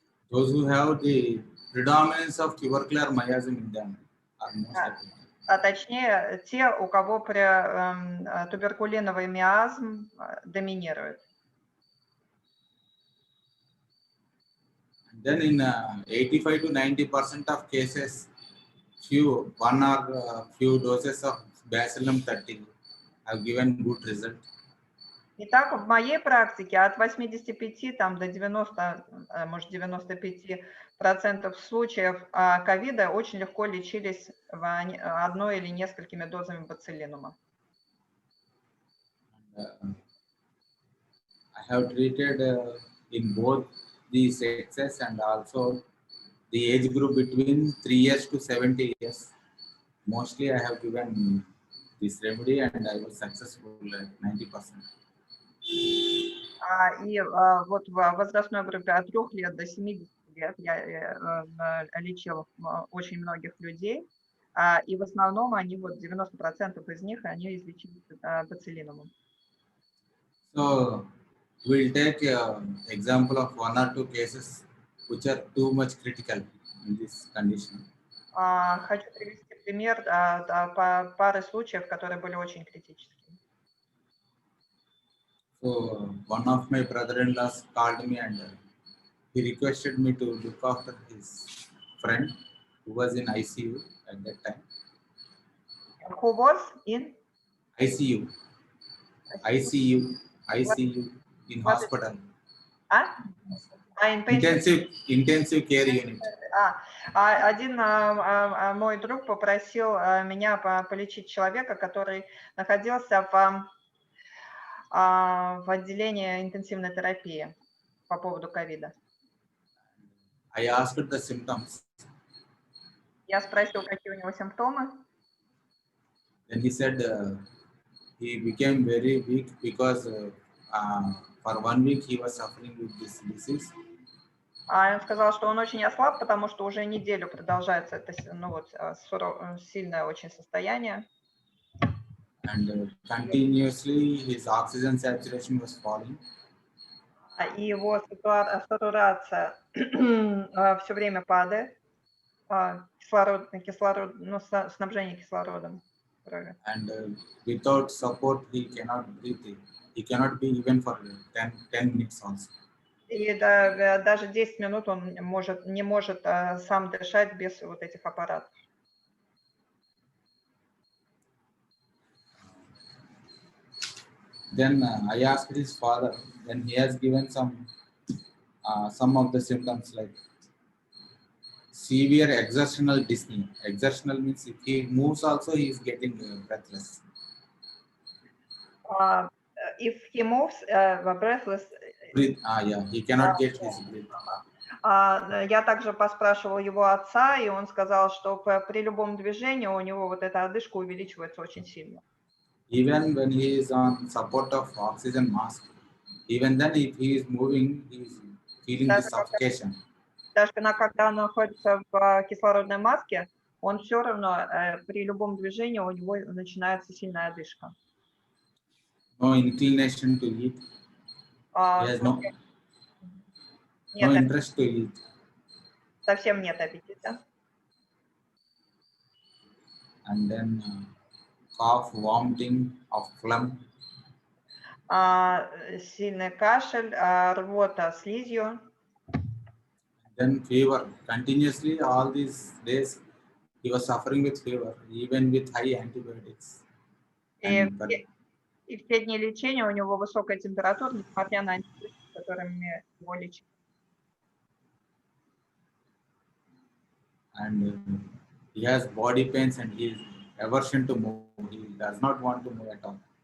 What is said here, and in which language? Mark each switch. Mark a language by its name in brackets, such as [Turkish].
[English] Those who have the predominance of tubercular miasm in them are most affected. [Russian] Точнее, те, у кого туберкулиновый миазм доминирует. [English] Then in 85 to 90% of cases, one or few doses of Bacillum 30 have given good result. [Russian] Итак, в моей практике от 85 до 90, может 95% случаев ковида очень легко лечились одной или несколькими дозами боцилинума. [English] I have treated in both the sexes and also the age group between 3 years to 70 years. Mostly I have given this remedy and I was successful at 90%. [Russian] И в возрастной группе от 3 лет до 70 лет. Я лечил очень многих людей, и в основном они, вот 90% из них, они излечились боцилинумом. [English] So we'll take example of one or two cases which are too much critical in this condition. [Russian] Хочу привести пример пары случаев, которые были очень критическими. [English] So one of my brother-in-laws called me and he requested me to look after his friend who was in ICU at that time. Who was in? ICU, ICU, ICU in What is- hospital. Intensive care unit. [Russian] Один мой друг попросил меня полечить человека, который находился в отделении интенсивной терапии по поводу ковида. [English] I asked the symptoms. [Russian] Я спросил, какие у него симптомы. [English] Then he said he became very weak because for 1 week he was suffering with this disease. [Russian] Он сказал, что он очень ослаб, потому что уже неделю продолжается это сильное очень состояние. [English] And continuously his oxygen saturation was falling. [Russian] И его сатурация все время падает. Снабжение кислородом. [English] And without support he cannot breathe. He cannot be even for 10 minutes also. [Russian] И даже 10 минут он не может сам дышать без вот этих аппаратов. [English] Then I asked his father, then he has given some of the symptoms like severe exertional dyspnea. Exertional means if he moves also he is getting breathless. If he moves, breathless. Breathe, yeah, he cannot get his breath. [Russian] Я также поспрашивал его отца, и он сказал, что при любом движении у него вот эта одышка увеличивается очень сильно. [English] Even when he is on support of oxygen mask, even then if he is moving, he is feeling the suffocation. [Russian] Даже когда он находится в кислородной маске, он все равно при любом движении у него начинается сильная одышка. [English] No inclination to eat. He has no interest to eat. [Russian] Совсем нет аппетита. [English] And then cough, vomiting of phlegm. [Russian] Сильный кашель, рвота слизью. [English] Then fever. Continuously all these days he was suffering with fever, even with high antibiotics. [Russian] И в те дни лечения у него высокая температура, несмотря на антибиотики, которыми его лечили. [English] And he has body pains and he is aversion to move. He does not want to move at all.